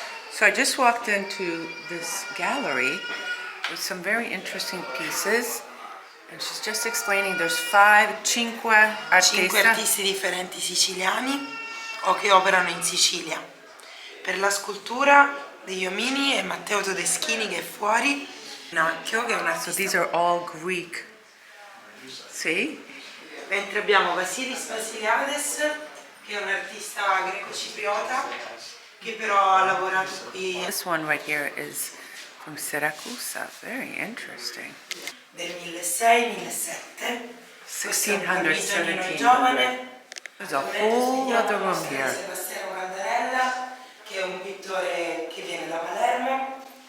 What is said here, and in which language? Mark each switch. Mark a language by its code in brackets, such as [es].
[en] So I just walked into this gallery with some very interesting pieces, and she's just explaining there's [it] cinque artisti differenti siciliani o che operano in Sicilia. Per la scultura degli omini è Matteo Todeschini che è fuori, Nacchio che è un artista. [en] So these are all Greek. See? [it] Mentre abbiamo Vasilis Vasiliades che è un artista greco-cipriota che però ha lavorato qui. [en] This one right here is from Siracusa. Very interesting. [it] Del 1600-1700. 1600, 1700. Giovane. [en] There's a whole other room here. [it] Sebastiano Candarella che è un pittore che viene da Palermo.